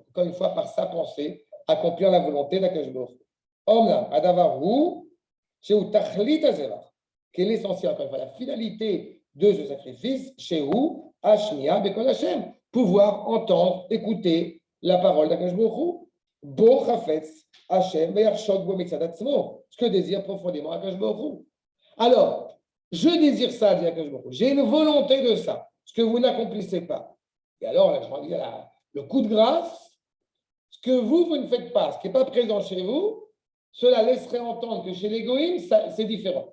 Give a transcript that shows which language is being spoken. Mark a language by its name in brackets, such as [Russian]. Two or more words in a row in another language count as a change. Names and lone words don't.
[French] Encore une fois, par sa pensée, accomplir la volonté d'Akadosh Baruch Hu. [Hebrew] אמנם, הדבר הוא, שהוא תכלית הזבח. [French] Quel est l'essentiel, encore une fois, la finalité de ce sacrifice, [Hebrew] שהוא השמיעה בקול השם, [French] pouvoir entendre, écouter la parole d'Akadosh Baruch Hu. [Hebrew] בו חפץ השם ויחשוק בו מצד עצמו, [French] ce que désire profondément Akadosh Baruch Hu. Alors, je désire ça, dit Akadosh Baruch Hu. J'ai une volonté de ça, ce que vous n'accomplissez pas. Et alors, là, je vais dire le coup de grâce, ce que vous ne faites pas, ce qui n'est pas présent chez vous, cela laisserait entendre que chez les Goïms, c'est différent.